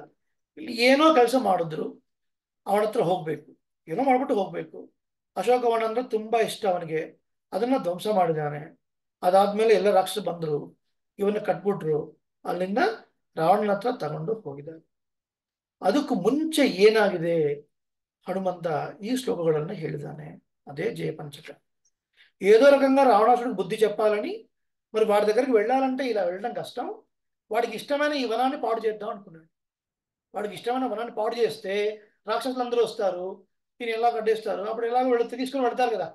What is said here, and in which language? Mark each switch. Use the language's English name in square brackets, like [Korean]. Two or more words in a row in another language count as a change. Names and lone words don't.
[Kannada] ಇಲ್ಲಿ ಏನೋ ಕೆಲಸ ಮಾಡಿದ್ರು ಅವನ ಹತ್ರ ಹೋಗ್ಬೇಕು, ಏನೋ ಮಾಡ್ಬಿಟ್ಟು ಹೋಗ್ಬೇಕು. ಅಶೋಕವನ ಅಂದ್ರೆ ತುಂಬಾ ಇಷ್ಟ ಅವನಿಗೆ, ಅದನ್ನ ಧ್ವಂಸ ಮಾಡಿದ್ದಾನೆ. ಅದಾದ್ಮೇಲೆ ಎಲ್ಲ ರಾಕ್ಷಸ ಬಂದರು, ಇವನ್ನ ಕಟ್ಬಿಟ್ರು, ಅಲ್ಲಿಂದ ರಾವಣನ ಹತ್ರ ತಗೊಂಡು ಹೋಗಿದ್ದಾರೆ. ಅದಕ್ಕೂ ಮುಂಚೆ ಏನಾಗಿದೆ హనుమంత ఈ శ్లోకಗಳನ್ನು ಹೇಳಿದಾನೆ. [Telugu] అదే జయపంచక. ఏదో రకంగా రావణాసుడికి బుద్ధి చెప్పాలని, మరి వాడి దగ్గరికి వెళ్ళాలంటే ఇలా వెళ్ళడం కష్టం, వాడికి ఇష్టమైన ఈ వనాన్ని పాడు చేద్దాం అనుకున్నాడు. వాడికి ఇష్టమైన వనాన్ని పాడు చేస్తే రాక్షసులందరూ వస్తారు, ఈయన ఎలా కట్టేస్తారు, అప్పుడు ఎలాగో తీసుకొని వెళ్తారు కదా.